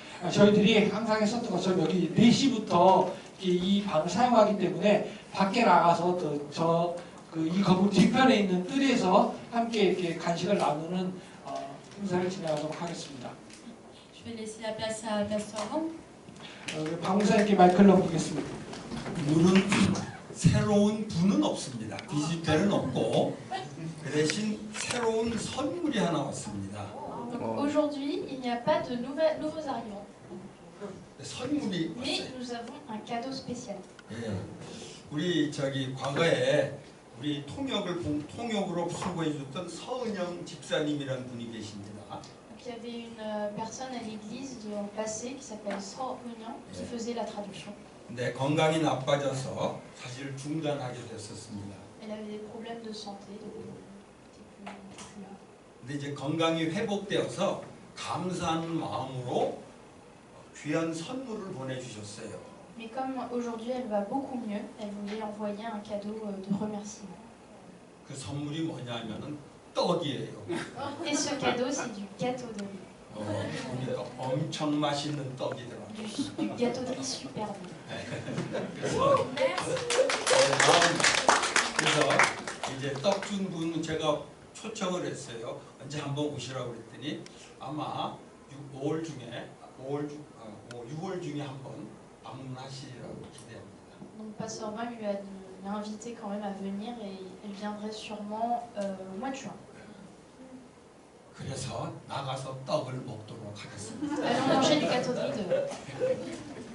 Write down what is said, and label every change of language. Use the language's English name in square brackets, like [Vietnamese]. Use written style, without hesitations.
[Korean] 저희들이 항상 했었던 것처럼 여기 4시부터 이 방을 사용하기 때문에 밖에 나가서 이 건물 뒤편에 있는 뜰에서 함께 이렇게 간식을 나누는 행사를 진행하도록 하겠습니다. [French] Je vais laisser la place à Pasteur Wang. [Korean] 방문사님께 마이크를 넘기겠습니다. 물은 새로운 분은 없습니다. 디지털은 없고 그 대신 새로운 선물이 하나 왔습니다. [French] Donc aujourd'hui, il n'y a pas de nouveaux arrivants. [Korean] 선물이 [French] Mais [Korean] 왔어요. [French] nous avons un cadeau spécial. [Korean] 예. 우리 과거에 우리 통역으로 수고해줬던 서은영 집사님이라는 분이 계십니다. [French] Donc, il y avait une personne à l'église dans le passé qui s'appelle Sro Eunyoung qui faisait la traduction. [Korean] 근데 건강이 나빠져서 사실 중단하게 됐었습니다. [French] Elle avait des problèmes de santé, donc elle n'était plus là. [Korean] 근데 이제 건강이 회복되어서 감사한 마음으로 귀한 선물을 보내주셨어요. [French] Mais comme aujourd'hui elle va beaucoup mieux, elle voulait envoyer un cadeau de remerciement. [Korean] 그 선물이 뭐냐면은 떡이에요. [French] Et ce cadeau, c'est du gâteau de riz. [Korean] 보니까 엄청 맛있는 떡이 들어가요. [French] Du gâteau de riz super bon. [Korean] 그래서 그래서 이제 떡 준 분 제가 초청을 했어요. 언제 한번 오시라고 그랬더니 아마 6월 중에 한번 방문하시라고 기대합니다. [French] Donc Pasteur Wang l'a invité quand même à venir et elle viendrait sûrement au mois de juin. [Korean] 그래서 나가서 떡을 먹도록 하겠습니다. [French] Allons manger du gâteau de riz dehors.